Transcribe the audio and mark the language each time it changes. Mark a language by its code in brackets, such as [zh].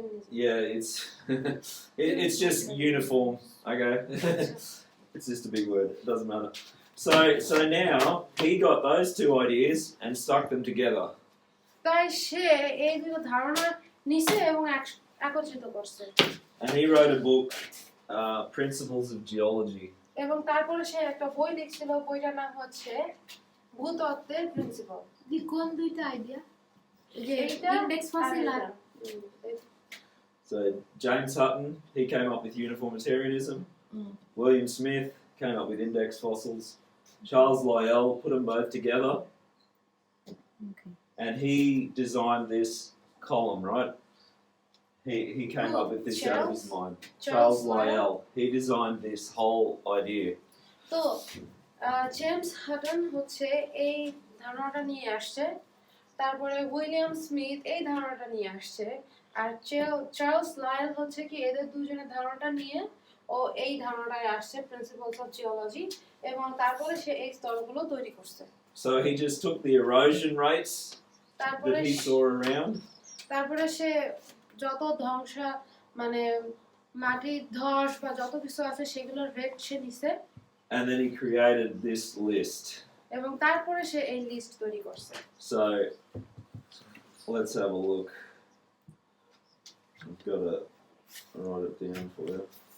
[en] Yeah, it's just uniform, okay? It's just a big word, it doesn't matter. So now, he got those two ideas and stuck them together. [bn] তাই সে এই দুটো ধারণা নিছে এবং একত্রিত করছে [en] And he wrote a book, Principles of Geology. [bn] এবং তারপরে সে একটা বই লিখছিল বইটার নাম হচ্ছে ভূতত্ত্বের প্রিন্সিপাল কোন দুইটা আইডিয়া যে এইটা index fossil আর [en] So James Hutton, he came up with uniformitarianism. William Smith came up with index fossils. Charles Lyell put them both together. Okay. And he designed this column, right? He came up with this out of his mind. Charles Lyell. He designed this whole idea. [bn] তো James Hutton হচ্ছে এই ধারণাটা নিয়ে আসছে তারপরে William Smith এই ধারণাটা নিয়ে আসছে আর চার্লস লায়ল হচ্ছে কি এদের দুজনের ধারণাটা নিয়ে ও এই ধারণাটায় আসছে প্রিন্সিপালস অফ জিওলজি এবং তারপরে সে এই স্তরগুলো তৈরি করছে [en] So he just took the erosion rates [bn] তারপরে [en] that he saw around. [bn] তারপরে সে যত মানে মাটির ধস বা যত কিছু আছে সেগুলোর রেট সে নিছে [en] And then he created this list. [bn] এবং তারপরে সে এই লিস্ট তৈরি করছে [en] So let's have a look. I've got to write it down for you.